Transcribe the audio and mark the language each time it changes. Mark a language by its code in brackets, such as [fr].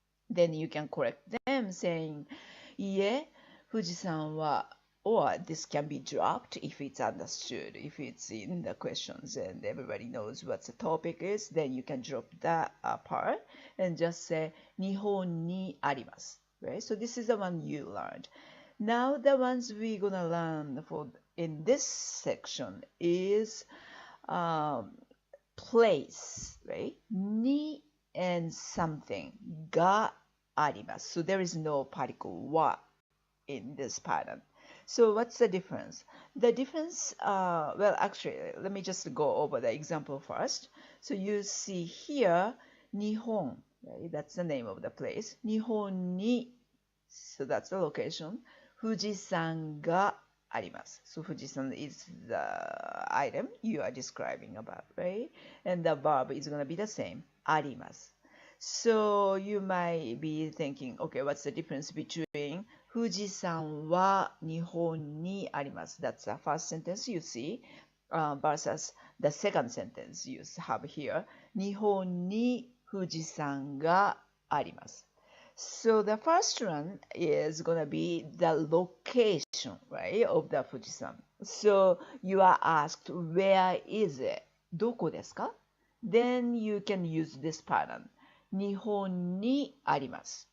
[en] Then you can correct them saying, [ja] いえ、富士山は [en] or this can be dropped if it's understood, if it's in the questions and everybody knows what the topic is, then you can drop that part and just say [ja] 日本にあります。 [en] Right? So this is the one you learned. Now the ones we're gonna learn for in this section is place, right? に and something [ja] があります。 [en] So there is no particle は in this pattern. So what's the difference? The difference, well, actually, let me just go over the example first. So you see here, 日本, right? That's the name of the place. 日本に, so that's the location. [ja] 富士山があります. [en] So 富士山 is the item you are describing about, right? And the verb is going to be the same, [ja] あります. [en] So you might be thinking, okay, what's the difference between [ja] 富士山は日本にあります? [en] That's the first sentence you see, versus the second sentence you have here. [ja] 日本に富士山があります. [en] So the first one is going to be the location, right, of the Fujisan. So you are asked, where is it? [ja] どこですか? [en] Then you can use this pattern. [ja] 日本にあります.